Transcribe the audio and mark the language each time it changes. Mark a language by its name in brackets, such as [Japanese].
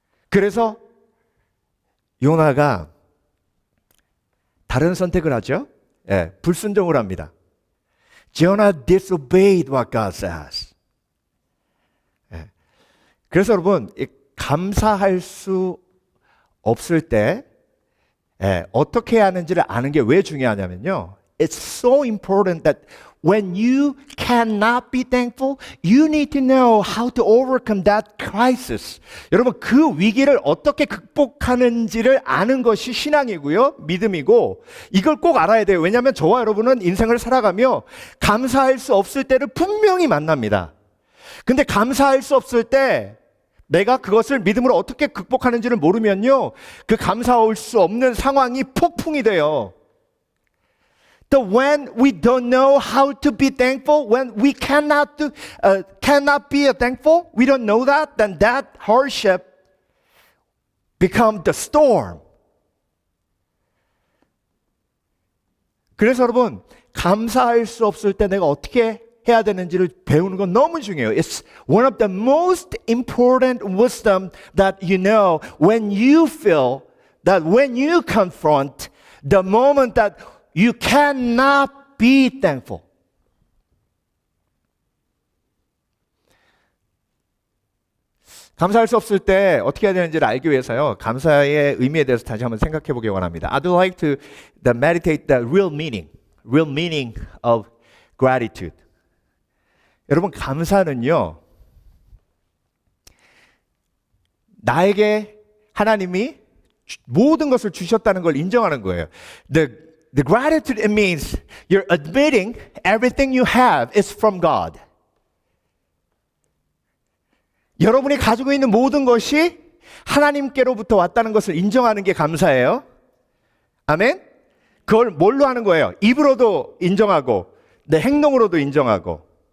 [Korean] 그래서 요나가 다른 선택을 하죠. 예, 불순종을 합니다. [English] Jonah disobeyed what God says. [Korean] 예. 그래서 여러분 감사할 수 없을 때 어떻게 해야 하는지를 아는 게 왜 중요하냐면요. [English] It's so important that when you cannot be thankful, you need to know how to overcome that crisis. [Korean] 여러분 그 위기를 어떻게 극복하는지를 아는 것이 신앙이고요. 믿음이고 이걸 꼭 알아야 돼요. 왜냐하면 저와 여러분은 인생을 살아가며 감사할 수 없을 때를 분명히 만납니다. 근데 감사할 수 없을 때 내가 그것을 믿음으로 어떻게 극복하는지를 모르면요. 그 감사할 수 없는 상황이 폭풍이 돼요. [English] When we don't know how to be thankful, when we cannot be thankful, we don't know that, then that hardship becomes the storm. [Korean] 그래서 여러분, 감사할 수 없을 때 내가 어떻게 해야 되는지를 배우는 건 너무 중요해요. [English] It's one of the most important wisdom that you know when you feel that when you confront the moment that you cannot be thankful. [Korean] 감사할 수 없을 때 어떻게 해야 되는지를 알기 위해서요. 감사의 의미에 대해서 다시 한번 생각해 보기 원합니다. [English] I'd like to meditate the real meaning of gratitude. [Korean] 여러분 감사는요. 나에게 하나님이 모든 것을 주셨다는 걸 인정하는 거예요. [English] The gratitude, it means you're admitting everything you have is from God. [Korean] 여러분이 가지고 있는 모든 것이 하나님께로부터 왔다는 것을 인정하는 게 감사예요. 아멘? 그걸 뭘로 하는 거예요? 입으로도 인정하고 내 행동으로도 인정하고.